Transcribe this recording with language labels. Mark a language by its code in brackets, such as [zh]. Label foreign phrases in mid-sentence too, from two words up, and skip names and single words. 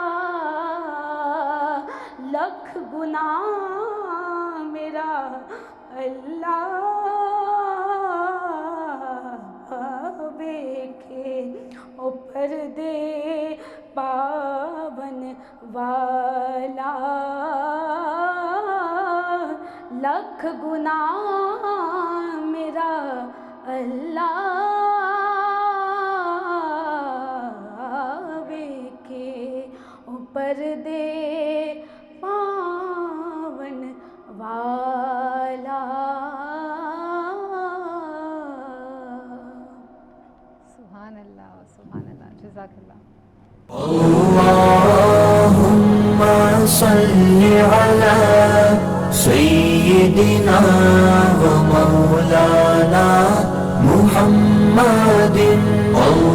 [pa] لکھ گناہ میرا اللہ ویکھے او پردے پاون والا لکھ گناہ میرا اللہ ویکھے او پردے پاون والا. [ar] سبحان الله، سبحان الله، جزاك الله. اللهم صل على سيدنا ومولانا محمد.